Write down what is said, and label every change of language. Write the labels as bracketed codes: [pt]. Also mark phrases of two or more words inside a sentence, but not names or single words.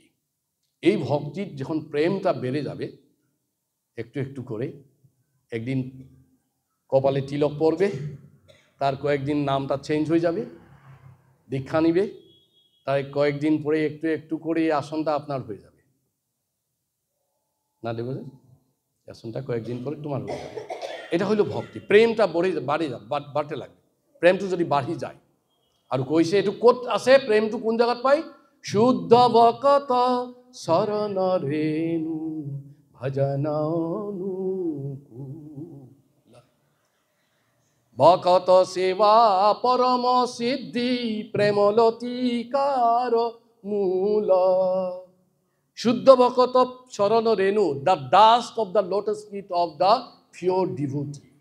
[bn] এই ভক্তির যখন প্রেমটা বেড়ে যাবে, একটু একটু করে, একদিন কপালে তিলক পড়বে, তার কয়েকদিন নামটা চেঞ্জ হয়ে যাবে, দীক্ষা নিবে, তাই কয়েকদিন পরে একটু একটু করে আসনটা আপনার হয়ে যাবে, না দেব, আসনটা কয়েকদিন পরে তোমার হয়ে যাবে। এটা হইল ভক্তি। প্রেমটা বাড়তে লাগবে, প্রেমটা যদি বাড়ি যায়, আর কইছে একটু কোত আছে, প্রেমটু কোন জায়গাত পাই? শুদ্ধ ভকত শরণ রেণু ভজন ভকত সেবা পরম সিদ্ধি প্রেমলতিকার মূল। শুদ্ধ ভকত শরণ রেণু, [en] the dust of the lotus feet of the pure devotee.